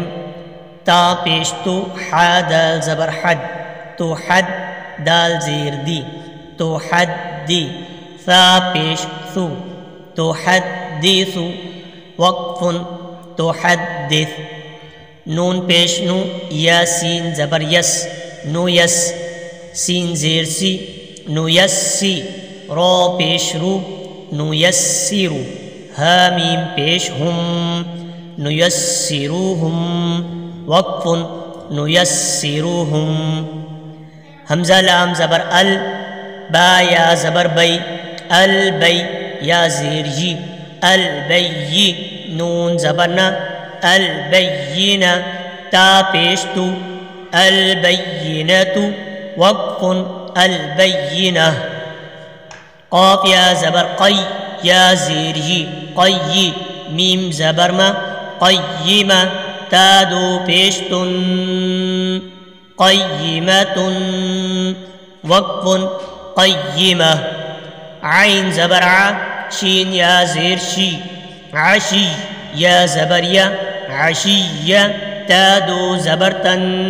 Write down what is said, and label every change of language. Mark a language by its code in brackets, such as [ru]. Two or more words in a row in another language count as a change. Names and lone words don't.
[ur] تا پیش تو، حا دال زبر حد، تو حد دال زیر دی، تو حد دی، ثا پیش ثو، تو حد دی ثو، وقف تو حدث، نون پیش نو، یا سین زبر یس، نو یس، سین زیر سی، نو یس سی، رو پیش رو، نو یس سی رو، ہا میم پیش ہم، نو یس سی رو ہم، وقف نو یس سی رو ہم، حمزہ لام زبر ال، با یا زبر بی، البی یا زیر جی، البی، نون زبرنا، البینہ، تا پیش تو، البینۃ، وقف البینہ، قاف یا زبر قی، یا زیر جی، قی، میم زبر ما، قیمہ، تا دو پیش تن، قیمۃ، وقف قیمہ، عین زبر ع، شین یا زیر شی، عشی، یا زبر یا، عشیہ، تا دو زبر تن،